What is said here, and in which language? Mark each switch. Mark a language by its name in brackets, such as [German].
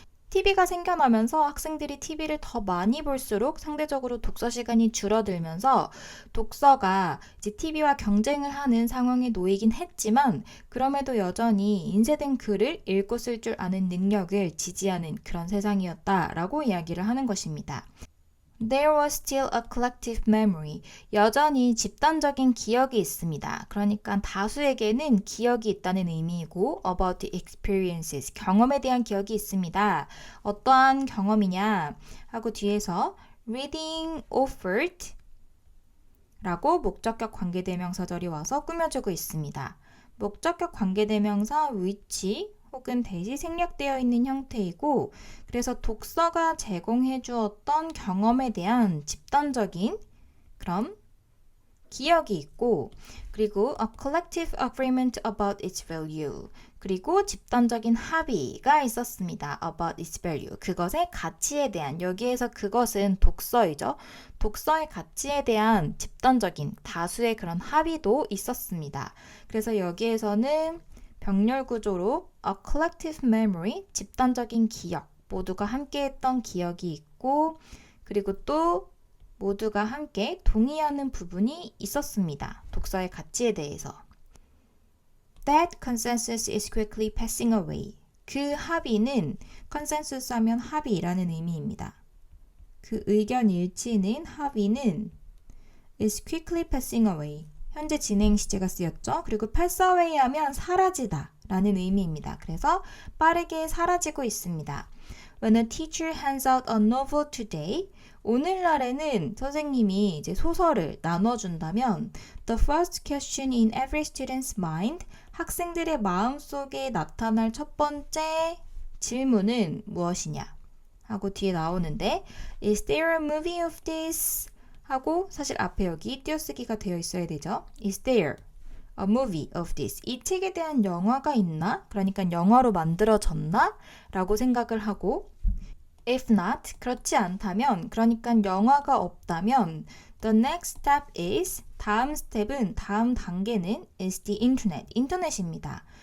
[Korean] TV가 생겨나면서 학생들이 TV를 더 많이 볼수록 상대적으로 독서 시간이 줄어들면서 독서가 이제 TV와 경쟁을 하는 상황에 놓이긴 했지만 그럼에도 여전히 인쇄된 글을 읽고 쓸 줄 아는 능력을 지지하는 그런 세상이었다라고 이야기를 하는 것입니다. [English] There was still a collective memory. [Korean] 여전히 집단적인 기억이 있습니다. 그러니까 다수에게는 기억이 있다는 의미이고 [English] about the experiences, [Korean] 경험에 대한 기억이 있습니다. 어떠한 경험이냐 하고 뒤에서 [English] reading offered [Korean] 라고 목적격 관계대명사절이 와서 꾸며주고 있습니다. 목적격 관계대명사 which 혹은 대시 생략되어 있는 형태이고 그래서 독서가 제공해 주었던 경험에 대한 집단적인 그런 기억이 있고, 그리고 [English] a collective agreement about its value. [Korean] 그리고 집단적인 합의가 있었습니다. [English] about its value. [Korean] 그것의 가치에 대한, 여기에서 그것은 독서이죠. 독서의 가치에 대한 집단적인 다수의 그런 합의도 있었습니다. 그래서 여기에서는 병렬 구조로 [English] a collective memory, [Korean] 집단적인 기억, 모두가 함께했던 기억이 있고, 그리고 또 모두가 함께 동의하는 부분이 있었습니다. 독서의 가치에 대해서. [English] That consensus is quickly passing away. [Korean] 그 합의는 consensus 하면 합의라는 의미입니다. 그 의견 일치는 합의는 [English] is quickly passing away. [Korean] 현재 진행 시제가 쓰였죠. 그리고 [English] pass away [Korean] 하면 사라지다 라는 의미입니다. 그래서 빠르게 사라지고 있습니다. [English] When a teacher hands out a novel today, [Korean] 오늘날에는 선생님이 이제 소설을 나눠준다면 [English] The first question in every student's mind, [Korean] 학생들의 마음속에 나타날 첫 번째 질문은 무엇이냐 하고 뒤에 나오는데 [English] Is there a movie of this? [Korean] 하고 사실 앞에 여기 띄어쓰기가 되어 있어야 되죠. [English] Is there a movie of this? [Korean] 이 책에 대한 영화가 있나? 그러니까 영화로 만들어졌나? 라고 생각을 하고 [English] If not, [Korean] 그렇지 않다면, 그러니까 영화가 없다면 [English] The next step is, [Korean] 다음 스텝은, 다음 단계는 [English] is the internet, [Korean] 인터넷입니다.